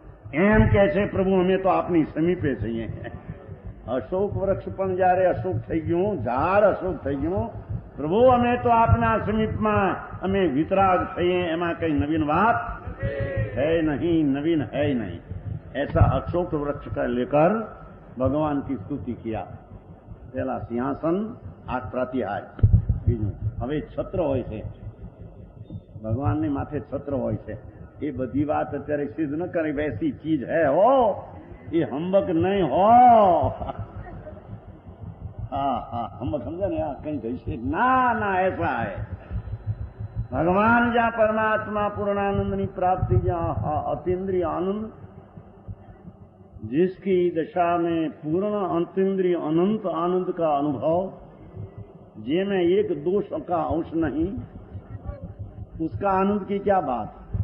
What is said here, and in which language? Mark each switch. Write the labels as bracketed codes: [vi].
[gu] એમ કે છે પ્રભુ અમે તો આપની સમીપે છીએ. અશોક વૃક્ષ પણ જયારે અશોક થઈ ગયું, ઝાડ અશોક થઈ ગયું, પ્રભુ અમે તો આપના સમીપમાં અમે વિતરાગ થઈએ, એમાં કઈ નવીન વાત [hi] है नहीं, नवीन है ही नहीं. ऐसा अशोक वृक्ष का लेकर भगवान की स्तुति किया. पहला सिंहासन, आठ प्रातिहार. [gu] બીજું હવે છત્ર હોય છે, ભગવાનને માથે છત્ર હોય છે. એ બધી વાત અત્યારે સિદ્ધ ન કરે, વૈસી ચીજ હૈ હો, [hi] ये हम्बक नहीं हो. हाँ हम्बक समझा नहीं, कहीं जैसे ना ऐसा है. भगवान जहाँ परमात्मा पूर्णानंद प्राप्ति, जहाँ अतीन्द्रिय आनंद, जिसकी दशा में पूर्ण अतीन्द्रिय अनंत आनंद का अनुभव, जिसमें एक दोष का अंश नहीं, उसका आनंद की क्या बात.